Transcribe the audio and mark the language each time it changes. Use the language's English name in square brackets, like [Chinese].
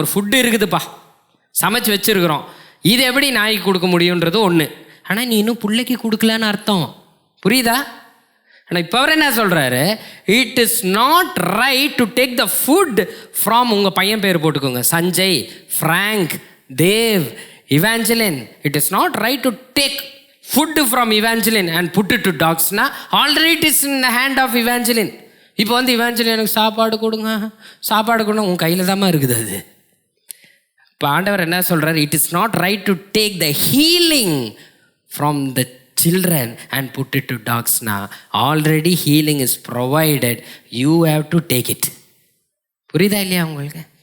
[Tamil] ஒரு ஃபுட்டு இருக்குதுப்பா, சமைச்சு வச்சுருக்குறோம், இது எப்படி நாய்க்கு கொடுக்க முடியுன்றது ஒன்று, ஆனால் நீ இன்னும் பிள்ளைக்கு கொடுக்கலான்னு அர்த்தம். புரியுதா? ஆனால் இப்போ அவர் என்ன சொல்கிறாரு? [English] it is not right to take the food from, [Tamil] உங்கள் பையன் பேர் போட்டுக்கோங்க, Sanjay, Frank, Dev, Evangeline. [English] It is not right to take food from Evangeline and put it to dogs. Already it is in the hand of Evangeline. [Tamil] இப்போ வந்து Evangeline எனக்கு சாப்பாடு கொடுங்க, சாப்பாடு கொடுங்க, உன் கையில் தாம்மா இருக்குது அது. இப்போ ஆண்டவர் என்ன சொல்கிறார்? [English] It is not right to take the healing from the children and put it to டாக்ஸ்னா already healing is provided, you have to take it. [Tamil] புரியுதா இல்லையா உங்களுக்கு?